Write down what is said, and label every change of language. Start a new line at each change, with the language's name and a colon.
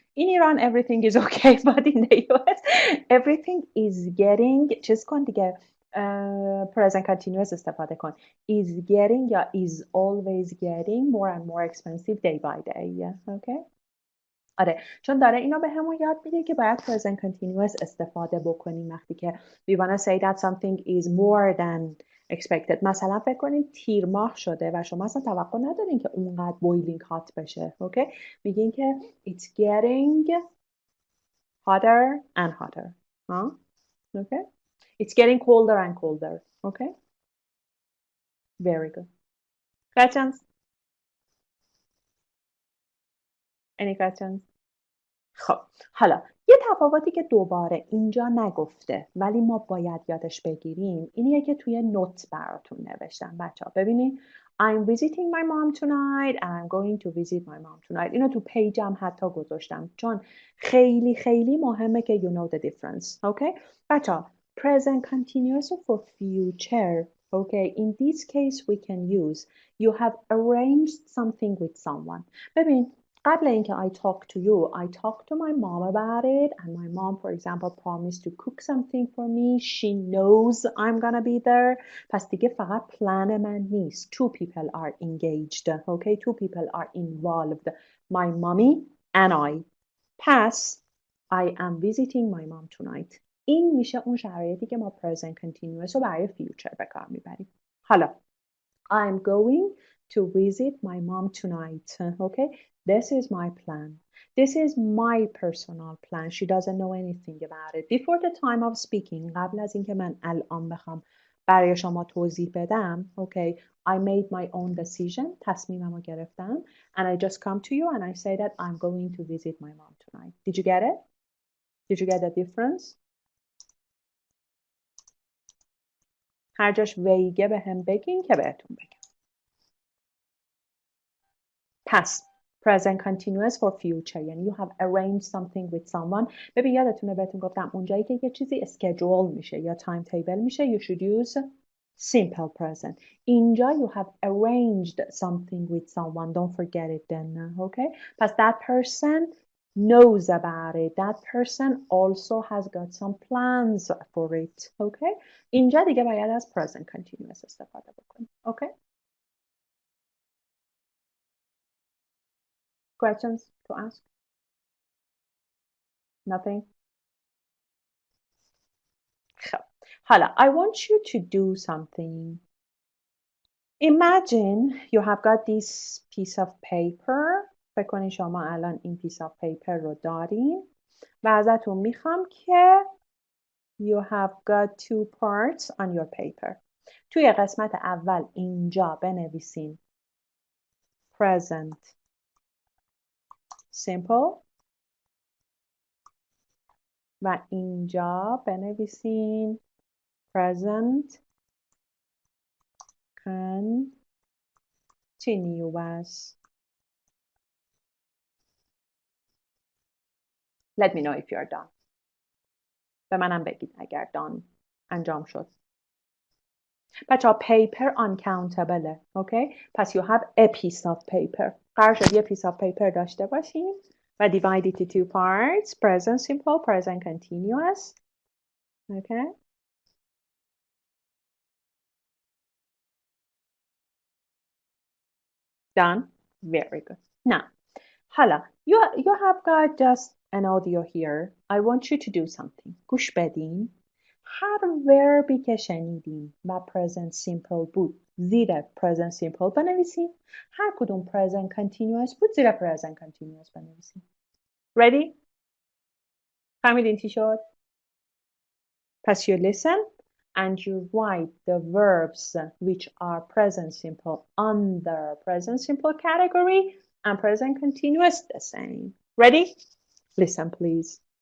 English: In Iran, everything is okay, but in the US, everything is getting,
Persian: چیز کن دیگه,
English: present continuous استفاده کن. Is getting یا is always getting more and more expensive day by day. Yeah, okay?
Persian: آره چون داره اینو به همون یاد میده که باید present continuous استفاده بکنیم وقتی که
English: we wanna say that something is more than expected.
Persian: مثلا فکر کنید تیر ماه شده و شما اصلا توقع ندارین که اونقدر boiling hot بشه. اوکی میگین که
English: it's getting hotter and hotter. Okay? It's getting colder and colder. Okay? Very good. Questions? Any questions?
Persian: خب حالا یه تفاوتی که دوباره اینجا نگفته ولی ما باید یادش بگیریم اینیه که توی نوت براتون نوشتم بچه ها ببینید
English: I'm visiting my mom tonight and I'm going to visit my mom tonight.
Persian: اینو تو پیجم حتی گذاشتم چون خیلی خیلی مهمه که
English: you know the difference. Okay?
Persian: بچه ها
English: present continuous for future. Okay? In this case we can use you have arranged something with someone.
Persian: ببین قبل اینکه
English: I talk to you, I talk to my mom about it and my mom, for example, promised to cook something for me. She knows I'm gonna be there.
Persian: پس دیگه فقط plan من نیست.
English: Two people are engaged. Okay? Two people are involved. My mommy and I. پس I am visiting my mom tonight.
Persian: این میشه اون شرایطی که ما present continuous رو برای future به کار میبریم.
English: حالا I'm going to visit my mom tonight. Okay? This is my plan. This is my personal plan. She doesn't know anything about it. Before the time of speaking,
Persian: قبل از اینکه من الان بخوام برای شما توضیح بدم,
English: okay, I made my own decision.
Persian: تصمیممو گرفتم.
English: And I just come to you and I say that I'm going to visit my mom tonight. Did you get it? Did you get the difference?
Persian: هر جاش ویگه به هم بگین که بهتون بگم. پس
English: present continuous for future یعنی you have arranged something with someone.
Persian: ببین یادتونه بهتون گفتم اونجایی که یه چیزی اسکیجول میشه یا تایم تیبل میشه
English: you should use simple present. اینجا you have arranged something with someone. Don't forget it then. Okay? پس that person knows about it. That person also has got some plans for it. Okay?
Persian: اینجا دیگه باید از present continuous استفاده بکنیم.
English: Okay? Questions to ask? Nothing?
Persian: خب.
English: حالا I want you to do something. Imagine you have got this piece of paper.
Persian: فکر کنید شما الان این piece of paper رو دارین و ازتون میخوام که
English: you have got two parts on your paper.
Persian: توی قسمت اول اینجا بنویسین present simple و اینجا بنویسین present continuous.
English: Let me know if you're done.
Persian: به منم بگید اگر done انجام شد.
English: بچه‌ها paper uncountable. Okay? پس you have a piece of paper.
Persian: قرار شد یه piece of paper داشته باشین و
English: divide it into two parts. Present simple, present continuous. Okay? Done? Very good. Now, حالا you have got just an audio here. I want you to do something.
Persian: گوش بدین. هر وربی که شنیدین و present simple بود زیر present simple بنویسین. هر کدوم present continuous بود زیر present continuous بنویسین.
English: Ready?
Persian: فهمیدین چی شد؟
English: پس you listen and you write the verbs which are present simple under present simple category and present continuous the same. Ready? Listen, please.